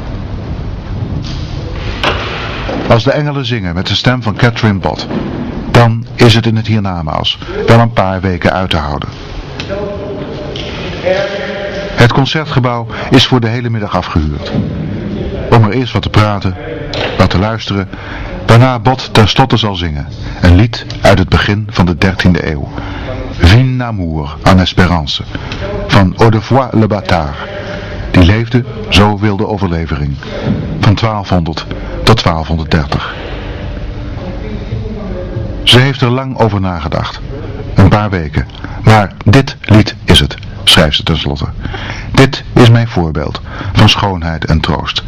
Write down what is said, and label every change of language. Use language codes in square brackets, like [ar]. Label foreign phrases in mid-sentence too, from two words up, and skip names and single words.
[nl] Als de engelen zingen met de stem van Catherine Bott, dan is het in het hiernamaals wel een paar weken uit te houden. Het Concertgebouw is voor de hele middag afgehuurd. Om er eerst wat te praten, wat te luisteren, waarna Bott ten slotte zal zingen. Een lied uit het begin van de 13e eeuw. Vin amour en espérance van Audefroy le Bâtard. Die leefde, zo wil de overlevering, van 1200 tot 1230. Ze heeft er lang over nagedacht. Een paar weken. Maar dit lied is het, schrijft ze tenslotte. Dit is mijn voorbeeld van schoonheid en troost.